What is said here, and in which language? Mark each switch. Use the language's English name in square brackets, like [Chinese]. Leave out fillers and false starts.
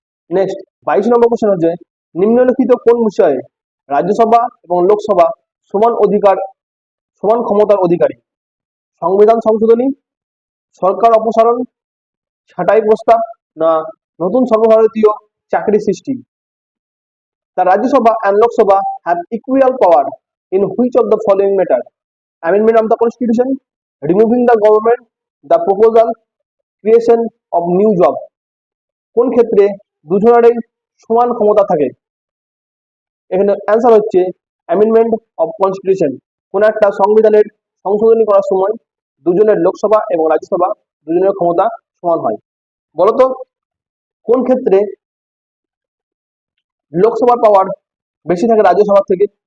[Bangla] Next, 22 নম্বর question হচ্ছে, নিম্নলিখিত কোন বিষয়ে রাজ্যসভা এবং লোকসভা সমান অধিকার, সমান ক্ষমতার অধিকারী? সংবিধান সংশোধনী, সরকার অপসারণ, ছাঁটাই প্রস্তাব না নতুন সর্বভারতীয় চাকরি সৃষ্টি? [English] The Rajya Sabha and Lok Sabha have equal power in which of the following matter? Amendment of the Constitution, removing the government, the proposal, creation of new job? [Bangla] কোন ক্ষেত্রে দুজনেরই সমান ক্ষমতা থাকে? এখানে অ্যান্সার হচ্ছে অ্যামেন্ডমেন্ট অফ কনস্টিটিউশন। কোন একটা সংবিধানের সংশোধনী করার সময় দুজনের লোকসভা এবং রাজ্যসভা দুজনের ক্ষমতা সমান হয়। বলতো কোন ক্ষেত্রে লোকসভার পাওয়ার বেশি থাকে রাজ্যসভার থেকে?